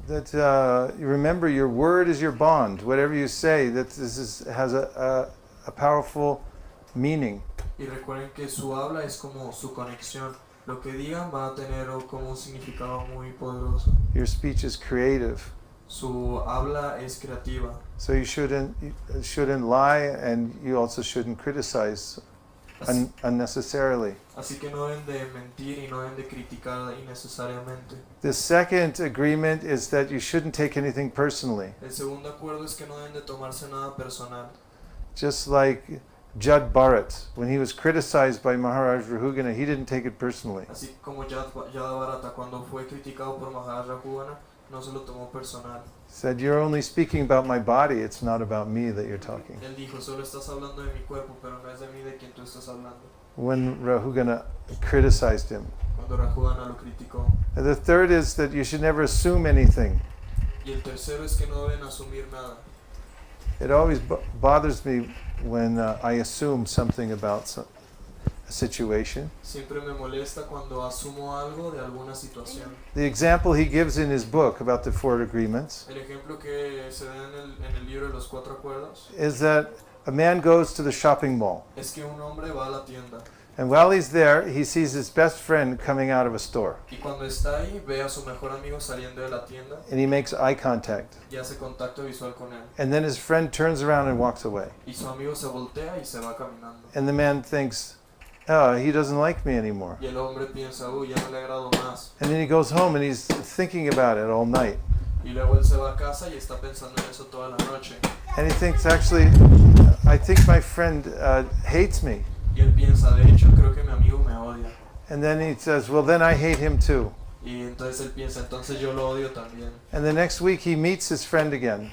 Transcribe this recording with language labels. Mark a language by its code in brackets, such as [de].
[en] That you remember, your word is your bond. Whatever you say, that has a powerful meaning. [es] Y recuerden que su habla es como su conexión. Lo que digan va a tener como un significado muy poderoso. [en] Your speech is creative. [es] Su habla es creativa. [en] So you shouldn't lie, and you also shouldn't criticize unnecessarily. [es] Así que no deben de mentir y no deben de criticar innecesariamente. [en] The second agreement is that you shouldn't take anything personally. [es] El segundo acuerdo es que no deben de tomarse nada personal. [en] Just like Jad Bharat, when he was criticized by Maharaj Rahugana, he didn't take it personally. [es] Así como Yada Bharata, cuando fue criticado por Maharaj Rahugana, no se lo tomó personal. [en] Said, you're only speaking about my body, it's not about me that you're talking. [es] Él dijo, solo estás hablando de mi cuerpo, pero no es de mí de quien tú estás hablando. [en] When Rahugana criticized him. [es] Cuando Rahugana lo criticó. [en] And the third is that you should never assume anything. [es] Y el tercero es que no deben asumir nada. [en] It always bothers me when I assume something about a situation. [es] Siempre me molesta cuando asumo algo de alguna situación. [en] The example he gives in his book about the 4 agreements [es] El ejemplo que se da en el libro de los 4 acuerdos [en] is that a man goes to the shopping mall, [es] es que un hombre va a la tienda [en] and while he's there, he sees his best friend coming out of a store, [es] y cuando está ahí ve a su mejor amigo saliendo de la tienda [en] and he makes eye contact, [es] y hace contacto visual con él. [en] and then his friend turns around and walks away, [es] Y su amigo se voltea y se va caminando. [en] and the man thinks, oh, he doesn't like me anymore. [es] Y el hombre piensa, ya no le agrado más. [en] And then he goes home and he's thinking about it all night. [es] Y luego él se va a casa y está pensando en eso toda la noche. [en] And he thinks, actually, I think my friend hates me. [es] Y él piensa, de hecho, creo que mi amigo me odia. [en] And then he says, well, then I hate him too. [es] Y entonces él piensa, entonces yo lo odio también. [en] And the next week he meets his friend again.